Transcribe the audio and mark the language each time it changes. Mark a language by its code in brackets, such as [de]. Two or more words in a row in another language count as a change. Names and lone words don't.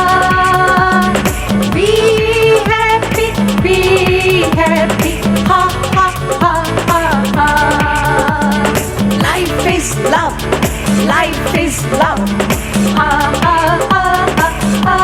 [en] Be happy, ha ha ha ha ha. Life is love, ha ha ha ha ha.